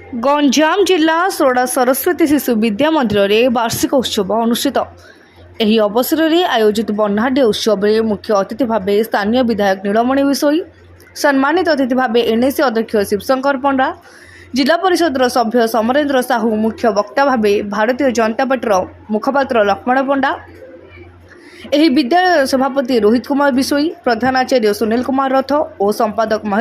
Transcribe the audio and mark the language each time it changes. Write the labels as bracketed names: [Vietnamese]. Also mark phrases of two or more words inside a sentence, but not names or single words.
[Hindi] गंजाम जिला सोड़ा सरस्वती शिशु विद्या मंदिर में वार्षिक उत्सव अनुष्ठित। [Odia] ଏହି ଅବସରରେ ଆୟୋଜିତ ବର୍ଣ୍ଣାଢ୍ୟ ଉତ୍ସବରେ ମୁଖ୍ୟ ଅତିଥି ଭାବେ ସ୍ଥାନୀୟ ବିଧାୟକ ନୀଳମଣି ବିଶୋଇ, ସମ୍ମାନିତ ଅତିଥି ଭାବେ ଏନ୍ଏସି ଅଧ୍ୟକ୍ଷ ଶିବଶଙ୍କର ପଣ୍ଡା, ଜିଲ୍ଲା ପରିଷଦର ସଭ୍ୟ ସମରେନ୍ଦ୍ର ସାହୁ, ମୁଖ୍ୟ ବକ୍ତା ଭାବେ ଭାରତୀୟ ଜନତା ପାର୍ଟିର ମୁଖପାତ୍ର ଲକ୍ଷ୍ମଣ ପଣ୍ଡା, ଏହି ବିଦ୍ୟାଳୟର ସଭାପତି ରୋହିତ କୁମାର ବିଶୋଇ, ପ୍ରଧାନ ଆଚାର୍ଯ୍ୟ ସୁନୀଲ କୁମାର ରଥ ଓ ସମ୍ପାଦକ